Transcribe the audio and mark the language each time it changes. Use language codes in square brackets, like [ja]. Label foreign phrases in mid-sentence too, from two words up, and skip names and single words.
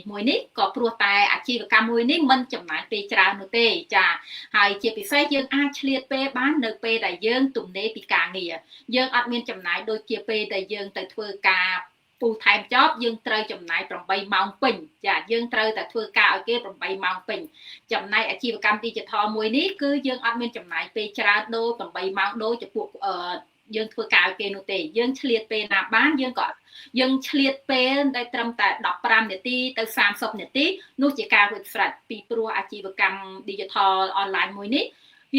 [km] មួយនេះក៏ព្រោះតែអាជីវកម្មមួយនេះមិនចំណាយពេលច្រើននោះទេចាហើយជាពិសេសយើងអាចឆ្លៀតពេលបាននៅពេលដែលយើងទំនេរពីការងារយើងអត់មានចំណាយដូចជាពេលដែលយើងទៅធ្វើការ [en] full time job [km] យើងត្រូវចំ ណាយ8ម៉ោងពេញចាយើងត្រូវតែធ្វើការឲ្យគេ8ម៉ោងពេញចំណែកអាជីវកម្ម digital មួយនេះគឺយើងអត់មានចំណាយពេលច្រើនដូច8ម៉ោងដូចជាពួកយើងធ្វើការឲ្យគេនោះទេយើងឆ្លៀ តពេលណាបានយើងឆ្លៀតពេលដែលត្រឹមតែ15នាទីទៅ30នាទីនោះជាការរួចស្រេចពីព្រោះអាជីវកម្ម [en] digital online [km] មួយនេះវា